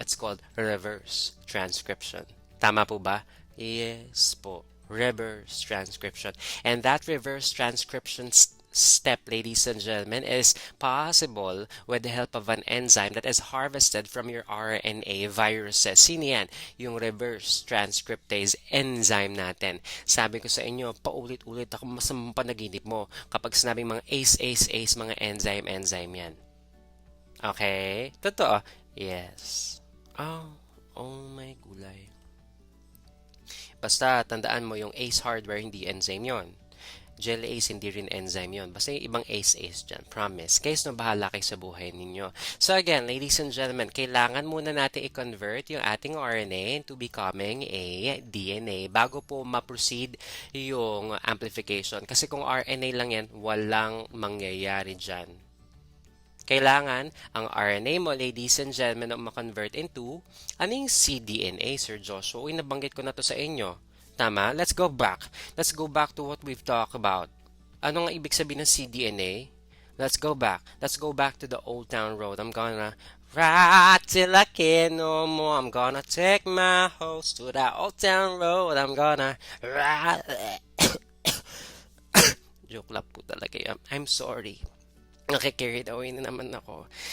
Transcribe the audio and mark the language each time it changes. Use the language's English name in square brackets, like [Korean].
[English] It's called reverse transcription. [Filipino] Tama po ba? [English] Yes po. Reverse transcription. And that reverse transcription step, ladies and gentlemen, is possible with the help of an enzyme that is harvested from your RNA viruses. [Filipino] Sino yan? Yung reverse transcriptase enzyme natin. Sabi ko sa inyo, paulit-ulit ako masamang panaginip mo kapag sinabing mga ACE, mga enzyme yan. [English] Okay? [Filipino] Totoo? [English] Yes. Oh my gulay. [Filipino] Basta, tandaan mo yung ACE hardware, hindi enzyme yon. Gel ACE, hindi rin enzyme yon. Basta yung ibang ACE dyan. Promise. Guys, no, bahala kayo sa buhay ninyo. [English] So again, ladies and gentlemen, [Filipino] kailangan muna natin [English] i-convert yung ating RNA into becoming a DNA [Filipino] bago po ma-proceed yung [English] amplification. [Filipino] Kasi kung RNA lang yan, walang mangyayari dyan. Kailangan ang RNA mo, [English] ladies and gentlemen, [Filipino] na ma-convert into anong cDNA, Sir Joshua? Uy, nabanggit ko na to sa inyo. Tama? [English] Let's go back. Let's go back to what we've talked about. [Filipino] Ano nga ibig sabihin ng cDNA? [English] Let's go back. Let's go back to the Old Town Road. I'm gonna ride till I can't no more. I'm gonna take my horse to the Old Town Road. I'm gonna ride. [Filipino] Joke lang po talaga yan. [English] I'm sorry. [Filipino] Nakikarried away na naman ako.